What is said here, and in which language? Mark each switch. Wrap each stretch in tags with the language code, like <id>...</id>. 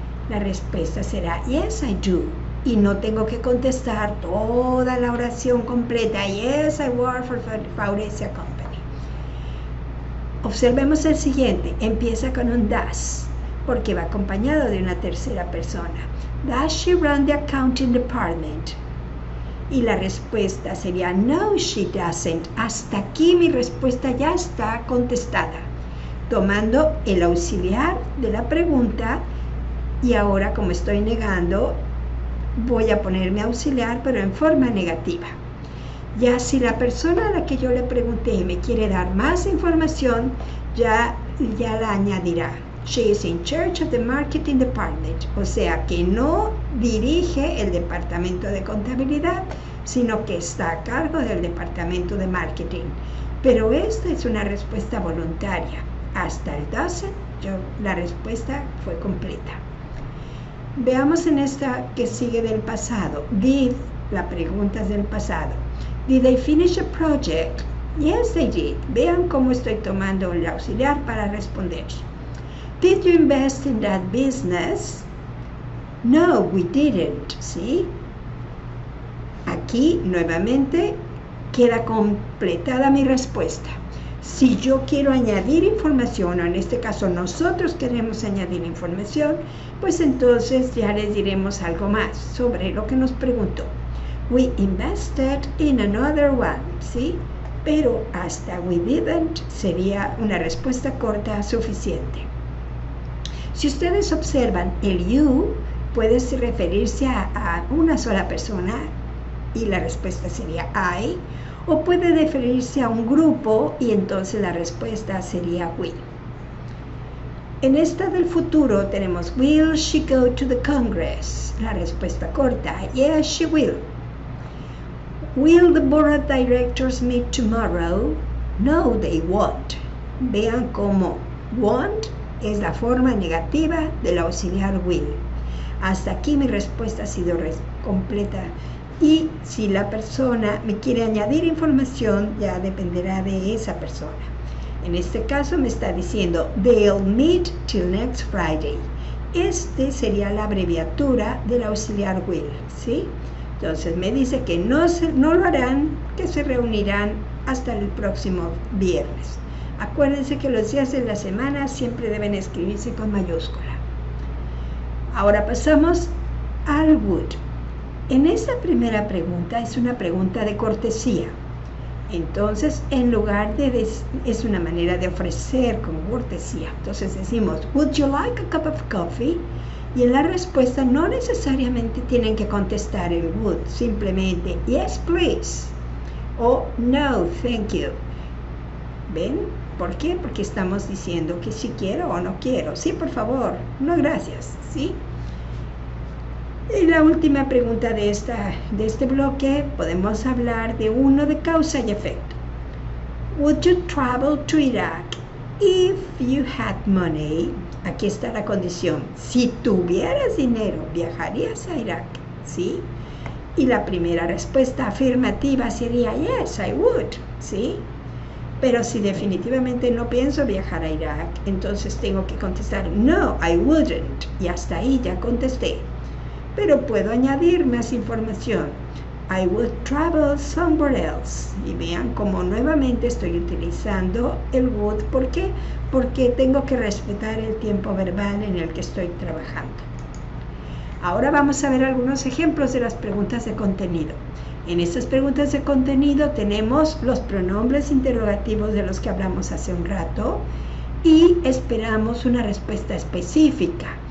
<es>La respuesta será,</es> <en>Yes, I do.</en> <es>Y no tengo que contestar toda la oración completa,</es> <en>Yes, I work for Faurecia Company.</en> <es>Observemos el siguiente, empieza con un does, porque va acompañado de una tercera persona.</es> <en>Does she run the accounting department?</en> <es>Y la respuesta sería, no,</es> <en>she doesn't.</en> <es>Hasta aquí mi respuesta ya está contestada, tomando el auxiliar de la pregunta, y ahora como estoy negando, voy a poner mi auxiliar, pero en forma negativa. Ya si la persona a la que yo le pregunté me quiere dar más información, ya la añadirá.</es> <en>She is in charge of the marketing department.</en> <es>O sea que no dirige el departamento de contabilidad, sino que está a cargo del departamento de marketing. Pero esta es una respuesta voluntaria. Hasta el doesn't, la respuesta fue completa. Veamos en esta que sigue del pasado. Did, la pregunta es del pasado.</es> <en>Did they finish a project? Yes, they did.</en> <es>Vean cómo estoy tomando el auxiliar para responder.</es> <en>Did you invest in that business? No, we didn't.</en> <es>¿Sí? Aquí, nuevamente, queda completada mi respuesta. Si yo quiero añadir información, o en este caso nosotros queremos añadir información, pues entonces ya les diremos algo más sobre lo que nos preguntó.</es> <en>We invested in another one,</en> <es>¿sí? Pero hasta</es> <en>we didn't</en> <es>sería una respuesta corta suficiente. Si ustedes observan, el you puede referirse a una sola persona y la respuesta sería I, o puede referirse a un grupo y entonces la respuesta sería we. En esta del futuro tenemos</es> <en>will she go to the Congress?</en> <es>La respuesta corta,</es> <en>yes she will. Will the board of directors meet tomorrow? No, they won't.</en> <es>Vean cómo won't es la forma negativa del auxiliar will. Hasta aquí mi respuesta ha sido completa. Y si la persona me quiere añadir información, ya dependerá de esa persona. En este caso me está diciendo,</es> <en>they'll meet till next Friday.</en> <es>Este sería la abreviatura del auxiliar will, ¿sí? Entonces me dice que no lo harán, que se reunirán hasta el próximo viernes. Acuérdense que los días de la semana siempre deben escribirse con mayúscula. Ahora pasamos al would. En esta primera pregunta es una pregunta de cortesía. Entonces, en lugar de es una manera de ofrecer con cortesía. Entonces decimos,</es> <en>would you like a cup of coffee?</en> <es>Y en la respuesta no necesariamente tienen que contestar el would, simplemente</es> <en>yes please</en> <es>o</es> <en>no thank you.</en> <es>¿Ven? ¿Por qué? Porque estamos diciendo que si quiero o no quiero. Sí, por favor, no gracias, ¿sí? Y la última pregunta de este bloque, podemos hablar de uno de causa y efecto.</es> <en>Would you travel to Iraq if you had money?</en> <es>Aquí está la condición. Si tuvieras dinero, viajarías a Irak, ¿sí? Y la primera respuesta afirmativa sería</es> <en>yes, I would,</en> <es>¿sí? Pero si definitivamente no pienso viajar a Irak, entonces tengo que contestar</es> <en>no, I wouldn't.</en> <es>Y hasta ahí ya contesté. Pero puedo añadir más información.</es> <en>I would travel somewhere else.</en> <es>Y vean cómo nuevamente estoy utilizando el would. ¿Por qué? Porque tengo que respetar el tiempo verbal en el que estoy trabajando. Ahora vamos a ver algunos ejemplos de las preguntas de contenido. En estas preguntas de contenido tenemos los pronombres interrogativos de los que hablamos hace un rato y esperamos una respuesta específica.</es>